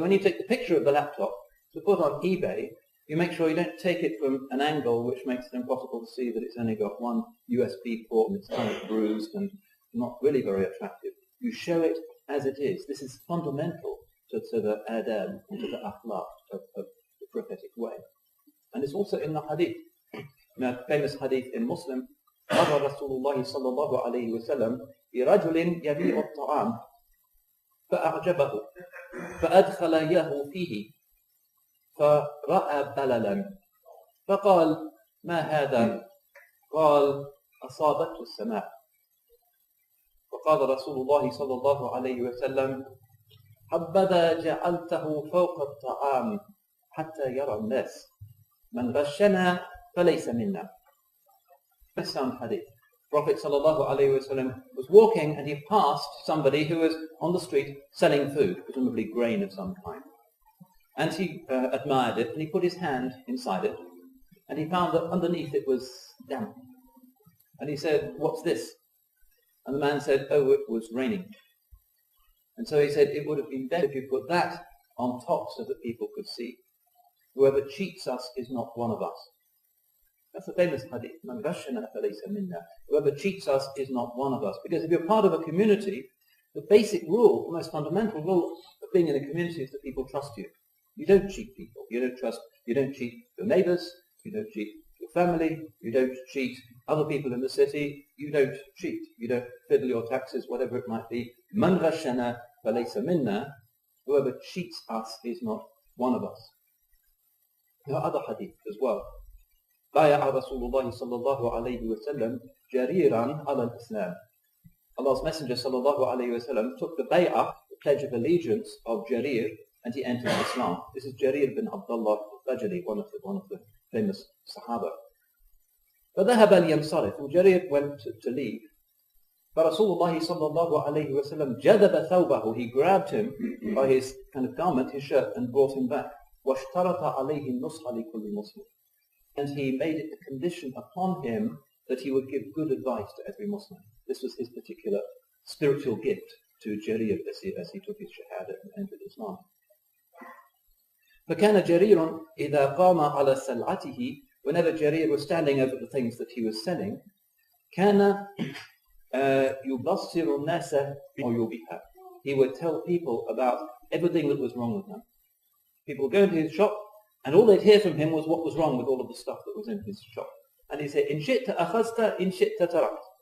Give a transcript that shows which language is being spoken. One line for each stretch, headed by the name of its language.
English: So when you take the picture of the laptop to put on eBay, you make sure you don't take it from an angle which makes it impossible to see that it's only got one USB port and it's kind of bruised and not really very attractive. You show it as it is. This is fundamental to the adab and to the akhlaq of the prophetic way. And it's also in the hadith. Now, famous hadith in Muslim,
Arabic: مر رسول الله صلى الله عليه وسلم برجل يبيع الطعام فأعجبه فأدخل يده فيه فرأى بللا فقال ما هذا؟ قال أصابته السماء. فقال رسول الله صلى الله عليه وسلم حبذا جعلته فوق الطعام حتى يرى الناس من غشنا فليس منا.
English: This sound hadith. Prophet sallallahu alaihi wasallam was walking and he passed somebody who was on the street selling food, presumably grain of some kind. And he admired it and he put his hand inside it and he found that underneath it was damp. And he said, "What's this?" And the man said, "Oh, it was raining." And so he said, "It would have been better if you put that on top so that people could see. Whoever cheats us is not one of us." That's a famous hadith.
Arabic: "Man ghashana falaysa minna."
English: Whoever cheats us is not one of us. Because if you're part of a community, the basic rule, the most fundamental rule of being in a community is that people trust you. You don't cheat people. You don't cheat your neighbours. You don't cheat your family. You don't cheat other people in the city. You don't cheat. You don't fiddle your taxes, whatever it might be.
Arabic: "Man ghashana falaysa minna."
English: Whoever cheats us is not one of us. There are other hadith as well.
Arabic: بايع رسول الله صلى الله عليه وسلم جريرا على الإسلام.
English: Allah's Messenger
Arabic: صلى الله عليه وسلم
English: took the bay'ah, the pledge of allegiance of Jarir, and he entered Islam. This is Jarir bin Abdullah al-Bajali, one of the famous Sahaba.
Arabic: فذهب لينصرف,
English: and Jarir went to leave.
Arabic: فرسول الله صلى الله عليه وسلم جذب ثوبه,
English: he grabbed him by his kind of garment, his shirt, and brought him back.
Arabic: واشترط عليه النصح لكل مسلم.
English: And he made it a condition upon him that he would give good advice to every Muslim. This was his particular spiritual gift to Jarir as he took his shahada and entered Islam.
Arabic: فكان جرير إذا قام على سلعته
English: whenever Jarir was standing over the things that he was selling,
Arabic: كان يبصر الناس بعيوبها.
English: He would tell people about everything that was wrong with them. People would go into his shop, and all they'd hear from him was what was wrong with all of the stuff that was in his shop. And he'd say,
Arabic: إن شئت أخذت إن شئت تركت.